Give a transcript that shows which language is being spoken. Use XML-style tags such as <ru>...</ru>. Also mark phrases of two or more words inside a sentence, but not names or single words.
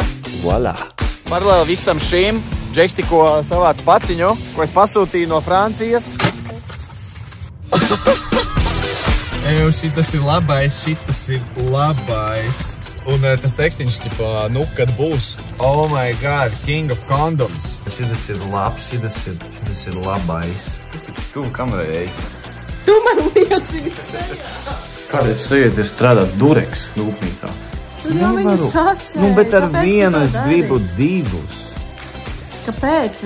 <lv>Voilā! Paralēli visam šīm, Džeks tikko savāc paciņu, ko es pasūtīju no Francijas. Eju, šitas ir labais. Un tas tekstiņš, ķipā, nu, kad būs.</lv> <en>Oh my god, king of condoms.</en> <lv>Šitas ir labs, šitas ir labais. Es tik tuvu kamerai eju. Tu man liecīs sejā. Kādreiz sieviete ir strādāt Dureks rūpnīcā? Tu jau viņu sasēji. Nu, bet ar vienu es gribu divus. Kāpēc?</lv>